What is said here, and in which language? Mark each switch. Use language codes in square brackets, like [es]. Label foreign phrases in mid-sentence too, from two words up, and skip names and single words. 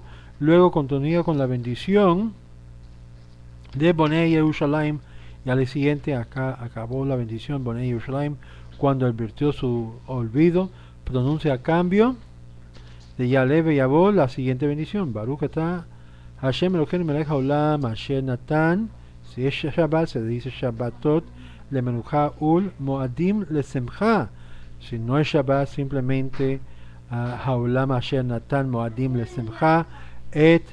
[es] Luego continúa con la bendición de Bonei Yerushalayim, y al siguiente acá acabó la bendición Bonei Yerushalayim cuando advirtió su olvido. Pronuncia a cambio de Yale y Yabó la siguiente bendición: [he] ברוך אתה השם אלוקינו מלך העולם אשר נתן. Si es Shabbat se dice שבתות למנוחה ול מועדים לשמחה. [es] Si no es Shabbat, simplemente [he] העולם אשר נתן מועדים לשמחה את